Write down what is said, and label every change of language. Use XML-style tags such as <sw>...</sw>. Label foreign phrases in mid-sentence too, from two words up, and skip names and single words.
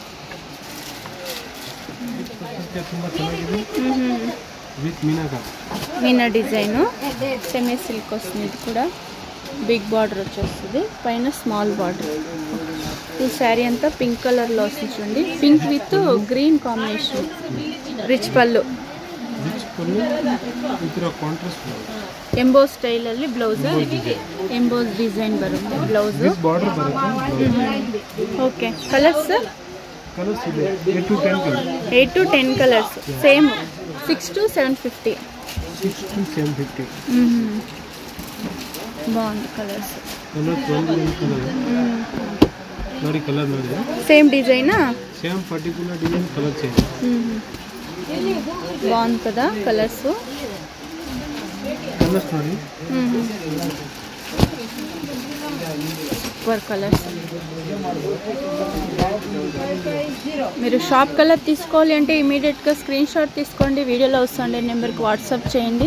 <te>మీనా డిజైన్</te> <en>semi silk</en> <te>వస్తుంది. ఇది కూడా</te> <en>big border</en> <te>వచ్చేస్తుంది, పైన</te> <en>small border.</en> <te>ఈ శారీ అంతా పింక్ కలర్లో వస్తుంది చూడండి,</te> <en>pink with green combination. rich pallu emboss style ಅಲ್ಲಿ blouse emboss design ಬರುತ್ತೆ blouse okay colours 8 to 10 colours same 6 to 750 band colours</en> <kn>ನೋಡಿ ಕಲರ್ ನೋಡಿ</kn> <en>same design same particular design colour change</en> <te>బాగుంది కదా కలర్స్</te> <kn>ನೋಡಿ</kn> <en>super colours.</en> <te>మీరు</te> <en>shop colour</en> <te>తీసుకోవాలి అంటే ఇమీడియట్గా</te> <en>screen shot</en> <te>తీసుకోండి, వీడియోలో వస్తుండే నెంబర్కి వాట్సాప్ చేయండి.</te>